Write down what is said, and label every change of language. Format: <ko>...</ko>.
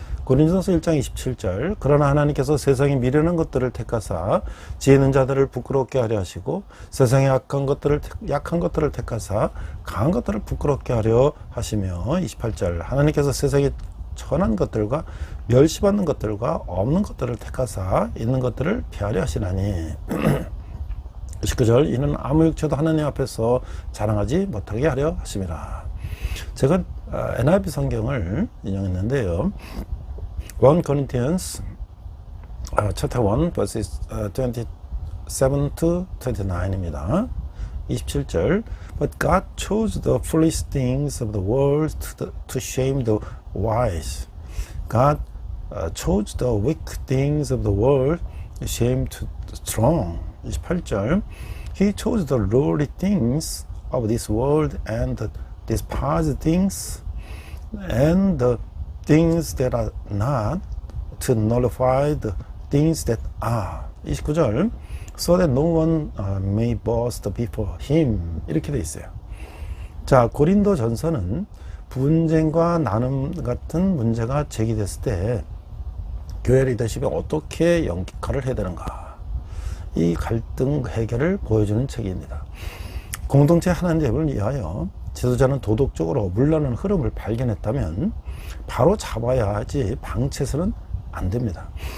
<ko>고린도전서 1장 27절 그러나 하나님께서 세상의 미련한 것들을 택하사 지혜 있는 자들을 부끄럽게 하려 하시고 세상의 약한 것들을 택하사 강한 것들을 부끄럽게 하려 하시며 28절 하나님께서 세상의 천한 것들과 멸시받는 것들과 없는 것들을 택하사 있는 것들을 피하려 하시나니 19절 이는 아무 육체도 하나님 앞에서 자랑하지 못하게 하려 하심이라. 제가 NIV 성경을 인용했는데요.</ko> <en>1 Corinthians chapter 1 verses 27 to 29입니다. 27절 But God chose the foolish things of the world to shame the wise. God chose the weak things of the world to shame the strong. 28절 He chose the lowly things of this world and the despised things and the things that are not to nullify the things that are. 29절 So that no one may boast before him.</en> <ko>이렇게 돼 있어요. 자, 고린도 전서는 분쟁과 나눔 같은 문제가 제기됐을 때 교회 리더십이 어떻게 역할을 해야 되는가, 이 갈등 해결을 보여주는 책입니다. 공동체 하나님을 위하여 지도자는 도덕적으로 물러나는 흐름을 발견했다면 바로 잡아야 하지 방치해서는 안 됩니다.</ko>